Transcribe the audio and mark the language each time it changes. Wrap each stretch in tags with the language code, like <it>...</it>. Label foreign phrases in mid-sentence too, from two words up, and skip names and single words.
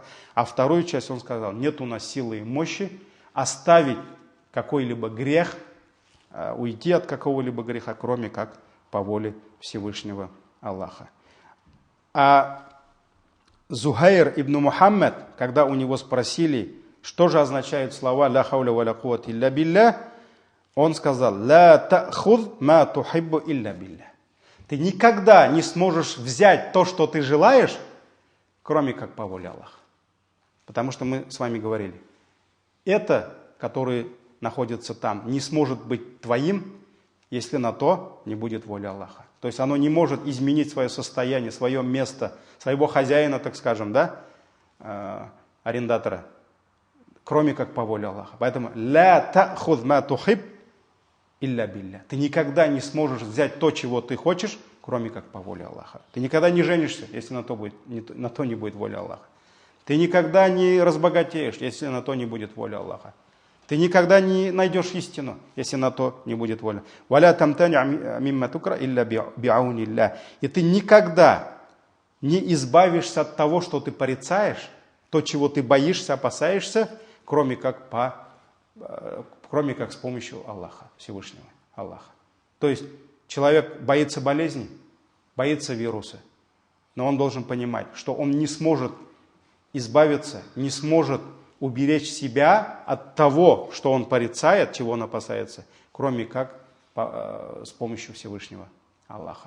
<ru>А вторую часть он сказал, нет у нас силы и мощи оставить какой-либо грех, уйти от какого-либо греха, кроме как по воле Всевышнего Аллаха. А Зухайр ибн Мухаммад, когда у него спросили, что же означают слова</ru> <ar>«لا حول ولا قوة إلا بالله»,</ar> <ru>он сказал</ru> <ar>«لا تأخذ ما تحب إلا بالله».</ar> <ru>Ты никогда не сможешь взять то, что ты желаешь, кроме как по воле Аллаха. Потому что мы с вами говорили, это, которое находится там, не сможет быть твоим, если на то не будет воля Аллаха. То есть оно не может изменить свое состояние, свое место, своего хозяина, так скажем, да, арендатора, кроме как по воле Аллаха.</ru> <ar>Поэтому «لا تأخذ ما تحب إلا بالله».</ar> <ru>Ты никогда не сможешь взять то, чего ты хочешь, кроме как по воле Аллаха. Ты никогда не женишься, если на то не будет воля Аллаха. Ты никогда не разбогатеешь, если на то не будет воля Аллаха. Ты никогда не найдешь истину, если на то не будет воля.</ru> <ar>«ولا تمتنع مما تكره إلا بعون إلا».</ar> <ru>И ты никогда не избавишься от того, что ты порицаешь, то, чего ты боишься, опасаешься, кроме как с помощью Аллаха, Всевышнего Аллаха. То есть человек боится болезни, боится вируса, но он должен понимать, что он не сможет избавиться, не сможет уберечь себя от того, что он порицает, чего он опасается, кроме как с помощью Всевышнего Аллаха.</ru>